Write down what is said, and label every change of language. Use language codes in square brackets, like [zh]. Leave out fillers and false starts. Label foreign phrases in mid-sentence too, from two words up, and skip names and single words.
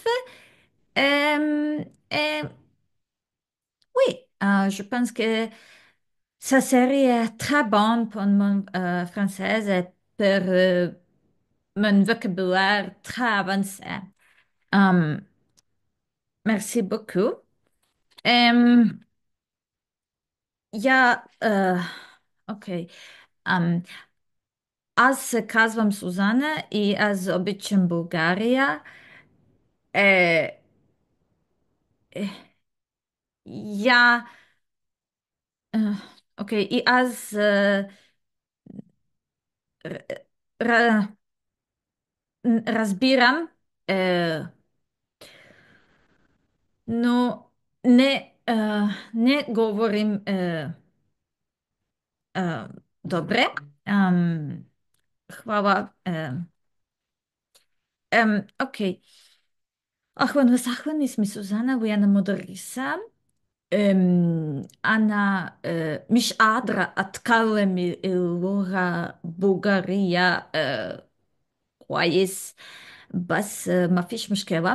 [fr] Euh, et oui, je pense que sa série est très bonne pour mon français et pour mon vocabulaire très avancé. Um, Merci beaucoup. Um, ja, ok. [bg] Um, Аз се казвам Сузана и аз обичам България. Е, е, я, е, окей, и аз р- р- разбирам, но не говорим добре. Ам, Хвала. Окей. [ar] أهلا وسهلا، اسمي سوزانا وأنا مدرسة. أنا مش قادرة أتكلم اللغة البلغارية كويس، بس ما فيش مشكلة.